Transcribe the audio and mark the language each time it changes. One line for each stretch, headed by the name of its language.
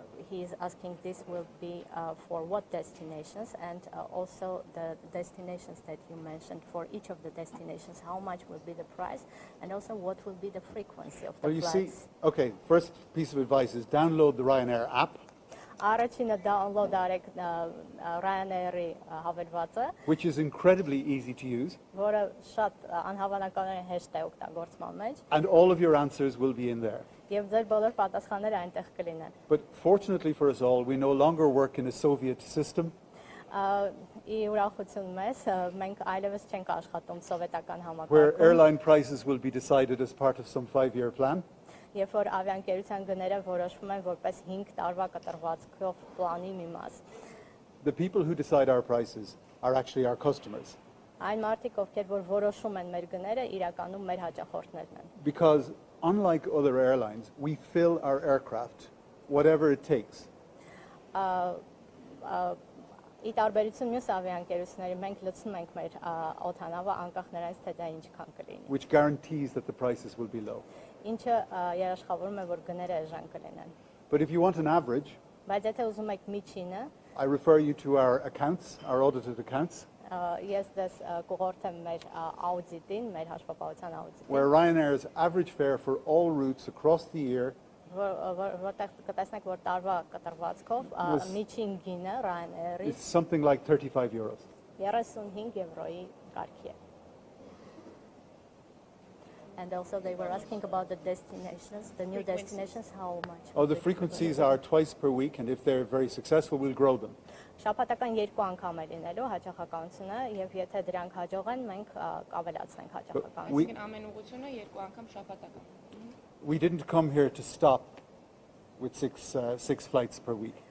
English: He's asking this will be for what destinations, and also the destinations that you mentioned. For each of the destinations, how much will be the price, and also what will be the frequency of the Well, you see, flights? okay, first piece of advice is download the Ryanair app,
Armenian: Առաջինը download արեք Ryanair-ի հավելվածը,
English: which is incredibly easy to use,
Armenian: որը շատ անհավանականորեն հեշտ է օգտագործման մեջ,
English: and all of your answers will be in there.
Armenian: եւ ձեր բոլոր պատասխանները այնտեղ կլինեն։
English: But fortunately for us all, we no longer work in a Soviet system.
Armenian: Ի ուրախություն մեզ, մենք այլևս չենք աշխատում սովետական
English: Where
Armenian: համակարգում,
English: airline prices will be decided as part of some 5-year plan.
Armenian: երբ որ ավիաընկերության գները որոշվում են որպես 5 տարվա կտրվածքով պլանի մի մաս։
English: The people who decide our prices are actually our customers.
Armenian: Այն մարդիկ, ովքեր որ որոշում են մեր գները, իրականում մեր հաճախորդներն են։
English: Because unlike other airlines, we fill our aircraft whatever it takes.
Armenian: Ի տարբերություն մյուս ավիաընկերությունների, մենք լցնում ենք մեր օդանավը անկախ նրանից, թե դա ինչքան կլինի։
English: Which guarantees that the prices will be low.
Armenian: Ինչը երաշխավորում է, որ գները էժան կլինեն։
English: But if you want an average,
Armenian: Բայց եթե ուզում եք միջինը,
English: I refer you to our accounts, our audited accounts,
Armenian: ես դες կուղորդեմ մեր աուդիտին, մեր հաշվապահության աուդիտին,
English: where Ryanair's average fare for all routes across the year
Armenian: որտեղ կտեսնեք, որ տարվա կտրվածքով միջին գինը Ryanair-ի
English: is something like 35 euros.
Armenian: 35 եվրոյի կարգի է։
English: And also they were asking about the destinations, the new destinations, how much? Oh, the frequencies are twice per week, and if they're very successful, we'll grow them.
Armenian: Շաբաթական 2 անգամ է լինելու հաճախականությունը, եւ եթե դրանք հաջող են, մենք կավելացնենք հաճախականությունը։ Այսինքն ամեն ուղղությունը 2 անգամ շաբաթական։
English: We didn't come here to stop with six flights per week.